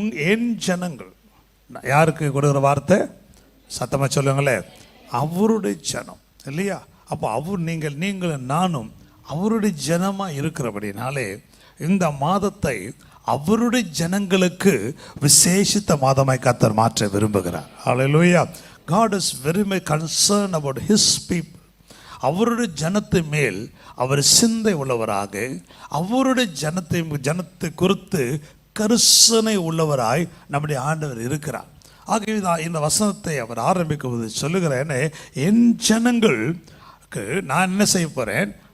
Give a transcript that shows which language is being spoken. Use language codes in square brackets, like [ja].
[ta] என் ஜனங்கள், யாருக்கு கொடுக்குற வார்த்தை? சத்தமாக சொல்லுங்களேன், அவருடைய ஜனம் இல்லையா? அப்போ நீங்கள் நானும் அவருடைய ஜனமாக இருக்கிறபடினாலே இந்த மாதத்தை அவருடைய ஜனங்களுக்கு விசேஷித்த மாதமாய் கர்த்தர் மாற்ற விரும்புகிறார். ஹல்லேலூயா. [en] God is very much concerned about his people. [ta] அவருடைய ஜனத்தை மேல் அவர் சிந்தை உள்ளவராக, அவருடைய ஜனத்தை குறித்து கரிசனை உள்ளவராய் நம்முடைய ஆண்டவர் இருக்கிறார். ஆகவே இந்த வசனத்தை அவர் ஆரம்பிக்கும்போது சொல்லுகிறேன், என் ஜனங்களுக்கு நான் என்ன செய்ய போகிறேன்?